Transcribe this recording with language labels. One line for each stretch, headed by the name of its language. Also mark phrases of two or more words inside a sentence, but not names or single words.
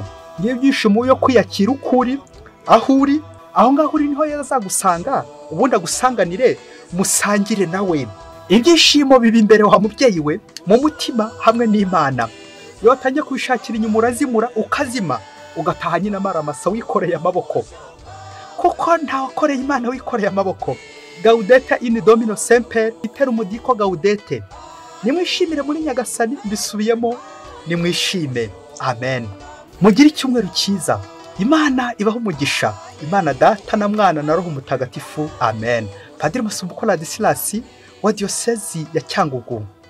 Kinyarwanda: Ngiye byishimo yo kwiyakira ukuri, aho uri, aho ngaho uri niho yazagusanga, ubundi agusanganire, musangire nawe. Ibyishimo biba imbere wa mubyeyi we, mu mutima hamwe n'Imana. Iyo watangiye kubishakira inyuma urazimura, ukazima, ugataha nyine amaramasa wikoreye amaboko. Kuko nta wakoreye Imana wikoreye amaboko.
Latin: Gaudete in Domino semper, iterum dico Gaudete.
Kinyarwanda: Nimwishimire muri Nyagasani, mbisubiyemo, nimwishime. Amen. Mugire icyumweru cyiza. Imana ibaho umugisha. Imana Data na Mwana na Roho Mutagatifu. Amen. Padiri Masumbuko Ladislas wa Diocese ya Cyangugu.